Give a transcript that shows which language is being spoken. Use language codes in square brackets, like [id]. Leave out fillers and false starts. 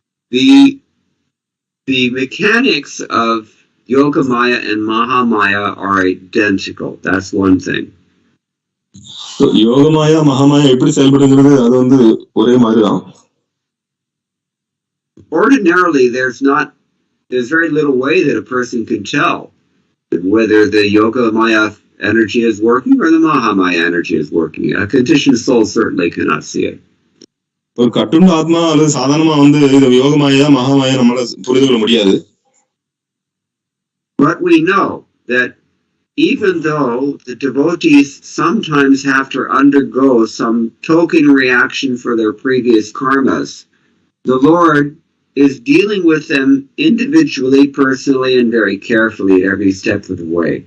[en] The mechanics of Yogamaya and Mahamaya are identical. That's one thing. [ta] Yogamaya மகாமாயா எப்படி செயல்படுங்கிறது அது வந்து ஒரே மாதிரிதான். [en] Ordinarily, there's very little way that a person can tell whether the Yogamaya energy is working or the Mahamaya energy is working. A conditioned soul certainly cannot see it. [ta] ஒரு கட்டுண்ட ஆத்மா அல்லது சாதாரணமா இது யோகமாயா மகாமாயா நம்மளால புரிந்து கொள்ள முடியாது. [en] But we know that even though the devotees sometimes have to undergo some token reaction for their previous karmas, the Lord is dealing with them individually, personally, and very carefully at every step of the way.